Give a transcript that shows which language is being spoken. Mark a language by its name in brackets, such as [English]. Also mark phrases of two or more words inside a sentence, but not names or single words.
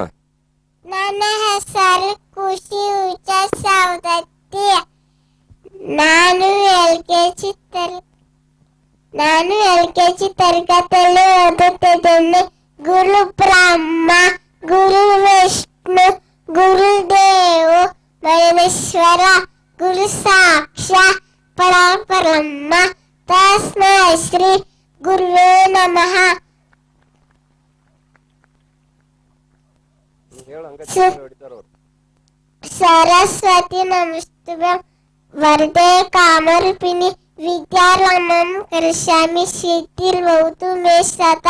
[Kannada] ನನ್ನ ಹೆಸರು ಖುಷಿ ಉಚ್ಚ ಸೌದತ್ತಿ. ನಾನು LKG ತರಗತಿಯಲ್ಲಿ ಓದುತ್ತಿದ್ದೇನೆ. [Sanskrit] ಗುರು ಬ್ರಹ್ಮ, ಗುರು ವಿಷ್ಣು, ಗುರುದೇವ ಮಹೇಶ್ವರ, ಗುರು ಸಾಕ್ಷಾತ್ ಪರಬ್ರಹ್ಮ ತಸ್ಮೈ ಶ್ರೀ ಗುರುವೇ ನಮಃ. सरस्वती नमस्तुभ्यं वरदे कामरूपिणी विद्यारम्भं करिष्यामि सिद्धिर्भवतु मे सदा.